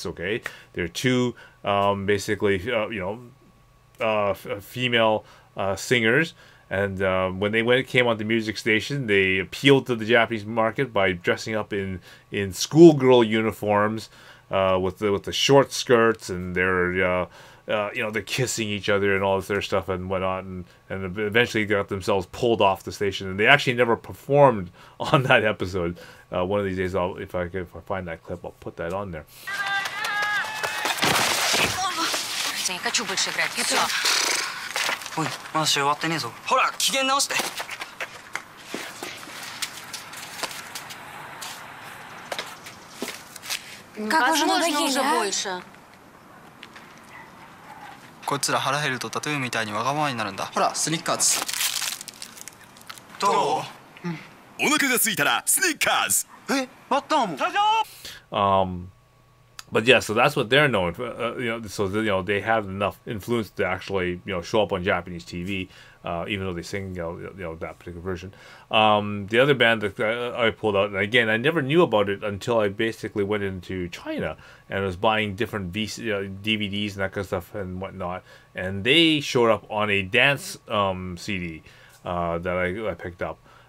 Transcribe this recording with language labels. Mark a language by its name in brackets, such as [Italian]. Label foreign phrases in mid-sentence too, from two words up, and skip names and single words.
[English] Okay, they're two basically female singers, and when they came on the Music Station, they appealed to the Japanese market by dressing up in schoolgirl uniforms with the short skirts, and they're kissing each other and all this other stuff and whatnot, and eventually got themselves pulled off the station. And they actually never performed on that episode. One of these days, if I find that clip, I'll put that on there. [Russian] Не хочу больше играть. Все. Ой, [Japanese] まだ試合終わってねえぞ。ほら、機嫌直して。 [Russian] Возможно, уже больше. [Japanese] こいつら腹減るとタトゥーみたいにわがままになるんだ。ほら、スニッカーズ。どう？お腹が空いたらスニッカーズ。え、バッターも。 [English] but yeah, so that's what they're known for. So they have enough influence to actually show up on Japanese TV, even though they sing that particular version. The other band that I pulled out, and again I never knew about it until I basically went into China and was buying different DVDs and that kind of stuff and whatnot, and they showed up on a dance CD that I picked up.